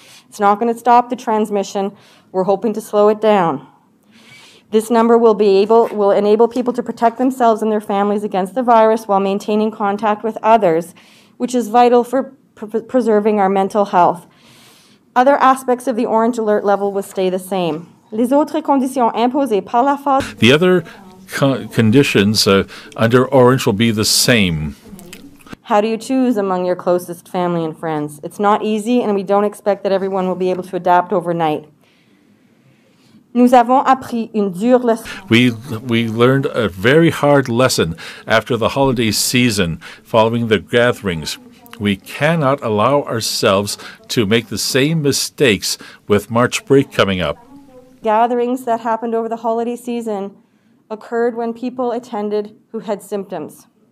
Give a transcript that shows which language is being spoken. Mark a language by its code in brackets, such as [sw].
[en] It's not going to stop the transmission. We're hoping to slow it down. This number will enable people to protect themselves and their families against the virus while maintaining contact with others, which is vital for preserving our mental health. Other aspects of the orange alert level will stay the same. [fr] Les autres conditions imposées par la phase. [en] The other conditions under orange will be the same. How do you choose among your closest family and friends? It's not easy, and we don't expect that everyone will be able to adapt overnight. [fr] Nous avons appris une dure leçon. [en] We learned a very hard lesson after the holiday season following the gatherings. We cannot allow ourselves to make the same mistakes with March break coming up. Gatherings that happened over the holiday season occurred when people attended who had symptoms.